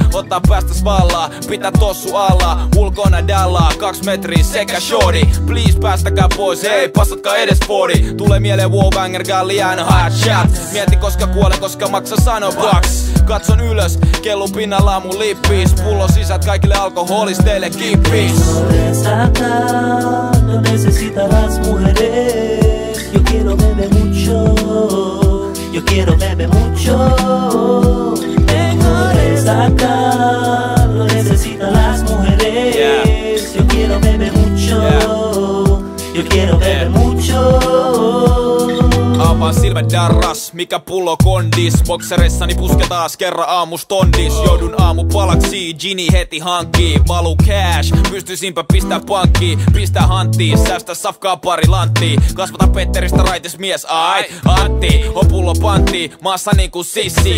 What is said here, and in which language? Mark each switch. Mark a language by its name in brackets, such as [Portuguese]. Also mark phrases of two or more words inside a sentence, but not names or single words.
[Finnish] Ottaa päästäs vallaa, pitää tossu alla. Ulkona dallaa, 2 metriä sekä shorty. Please päästäkää pois, hei passatkaa edes body. Tulee mieleen Wowbanger, Galliano, [English] hot shot. [Finnish] Mieti koska kuolen, koska maksa sano bucks. Katson ylös, kellu pinnalla on mun lippis. Pullo sisät kaikille alkoholisteille kippis. [Spanish] No necesita las mujeres. Yo quiero beber mucho. Yo quiero beber mucho. Tengo resaca. No necesita las mujeres. Yo quiero beber mucho. Yo quiero beber mucho. [Finnish] Avaan silmät darras, mikä pullo kondis. Boksereissani puske taas kerran aamus tondis. Joudun aamupalaksi, Gini heti hankkii. Valu cash, pystyisimpä pistää pankkiin. Pistää hanttiin, säästä safkaa pari lanttiin. Kasvata Petteristä raitis mies, ait Antti. On pullo pantti, maassa niinku sissi.